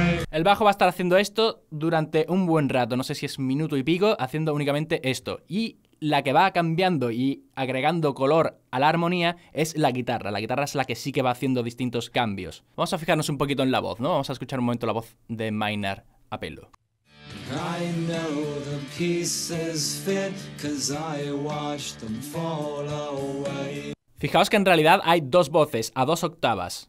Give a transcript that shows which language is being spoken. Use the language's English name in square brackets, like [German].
[Spanish] El bajo va a estar haciendo esto durante un buen rato, no sé si es minuto y pico, haciendo únicamente esto. Y la que va cambiando y agregando color a la armonía es la guitarra. La guitarra es la que sí que va haciendo distintos cambios. Vamos a fijarnos un poquito en la voz, ¿no? Vamos a escuchar un momento la voz de Maynard a pelo. [English] I know the pieces fit 'cause I watched them fall away. [Spanish] Fijaos que en realidad hay dos voces a 2 octavas.